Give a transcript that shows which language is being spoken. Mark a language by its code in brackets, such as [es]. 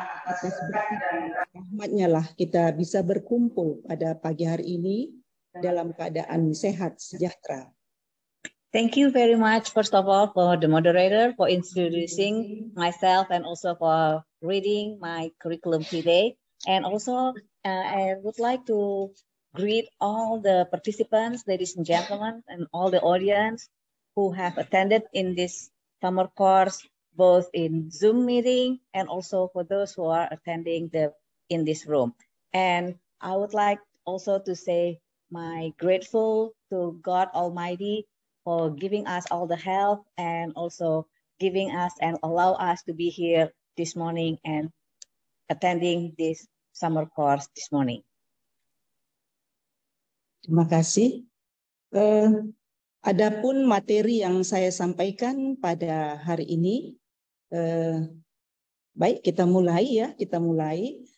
[id] Atas berkat rahmat-Nya lah kita bisa berkumpul pada pagi hari ini dalam keadaan sehat sejahtera. [en] Thank you very much, first of all, for the moderator, for introducing myself and also for reading my curriculum today. And also, I would like to greet all the participants, ladies and gentlemen, and all the audience who have attended in this summer course, both in Zoom meeting and also for those who are attending in this room. And I would like also to say my grateful to God Almighty for giving us all the help and also giving us and allow us to be here this morning and attending this summer course this morning. [id] Terima kasih. Adapun materi yang saya sampaikan pada hari ini, baik kita mulai ya, kita mulai.